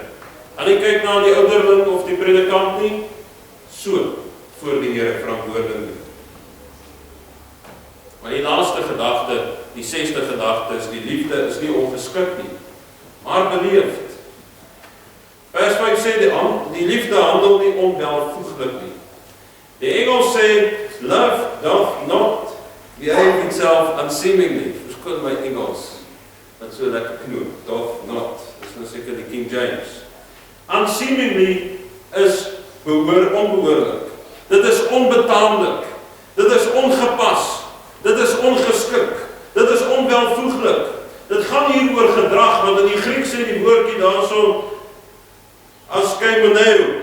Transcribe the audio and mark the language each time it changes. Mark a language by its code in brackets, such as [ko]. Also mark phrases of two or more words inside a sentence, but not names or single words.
[af] Kan nie kyk na die ouderling of die predikant nie, so, voor die Here verantwoording doen. Maar die laaste gedagte, die 6de gedagte is, die liefde is nie ongeskik nie, maar beleefd. Vers 5 sê, die liefde handel nie onwelvoeglik nie. Die Engels sê, [en] love doth not behave itself unseemingly. [af] Verskoon my Engels, wat so lekker knoop, [en] doth not, [af] dis nou seker die King James. Unseemingly is onbehoorlik. Dit is onbetaamlik. Dit is ongepas. Dit is ongeskik. Dit is onwelvoeglik. Dit gaan hier oor gedrag, want in die Griek sê die woordjie daarso askeimoneo.